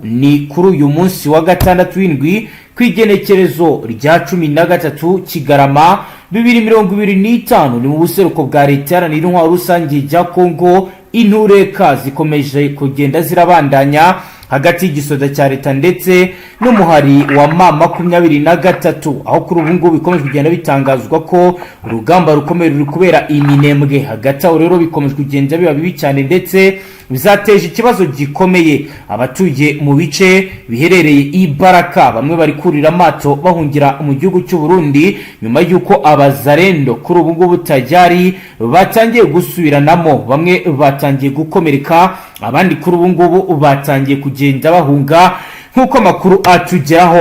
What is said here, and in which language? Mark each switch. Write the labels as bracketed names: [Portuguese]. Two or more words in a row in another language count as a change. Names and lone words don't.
[Rundi] Ni kuri uyu munsi wa gatandatu w'indwi kwigenekerezo rya 13 Kigarama 2025 ni mu buseruko bwa leta yaranira intwaro rusange ya Kongo. Intureka zikomeje kugenda zirabandanya hagati y'igisoda cya leta ndetse n'umuhari wa M23, aho kuri ubu ngubu bikomeje kugenda bitangazwa ko urugamba rukomeye ruri kubera Minembwe. Hagati aho rero bikomeje kugenda biba bibi cyane ndetse bizateje ikibazo gikomeye abatuye mu bice biherereye Baraka. Bamwe bari kurira amato bahungira mu gihugu cy'u Burundi nyuma y'uko abazarendo kuri ubu ngubu tajari batangiye gusubiranamo, bamwe batangiye gukomereka, abandi kuri ubu ngubu batangiye kugenda bahunga nk'uko amakuru atugeraho.